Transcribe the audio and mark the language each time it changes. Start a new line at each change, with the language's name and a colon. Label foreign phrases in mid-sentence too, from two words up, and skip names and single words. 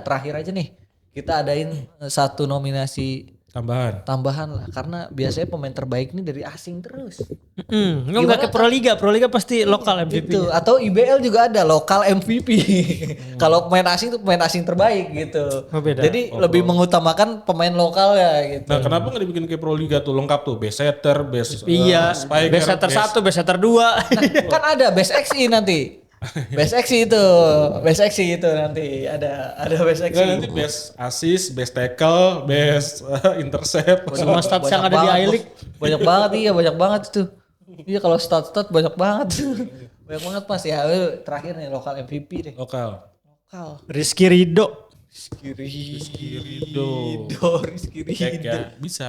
Indonesian: Terakhir aja nih kita adain satu nominasi tambahan lah, karena biasanya pemain terbaik ini dari asing terus. Enggak ke Pro Liga pasti lokal MVP. Gitu. Atau IBL juga ada lokal MVP. Kalau pemain asing tuh pemain asing terbaik gitu. Oh, beda. Jadi lebih mengutamakan pemain lokal ya gitu. Nah kenapa nggak dibikin kayak Pro Liga tuh lengkap tuh
English: best setter, best
Indonesian: Iya, spiker,
English: best setter 1, best setter 2.
Indonesian: Kan ada
English: best XI
Indonesian: nanti.
English: Best XI
Indonesian: itu nanti ada
English: best XI.
Indonesian: Nggak, nanti
English: best assist, best tackle, best intercept.
Indonesian: Semua stats yang ada di I-League. Banyak banget, iya banyak banget itu. Iya kalau stat banyak banget. Banyak banget Mas ya. Terakhir nih lokal MVP deh. Lokal. Rizky Ridho. Rizky Cek Ridho. ya. Bisa.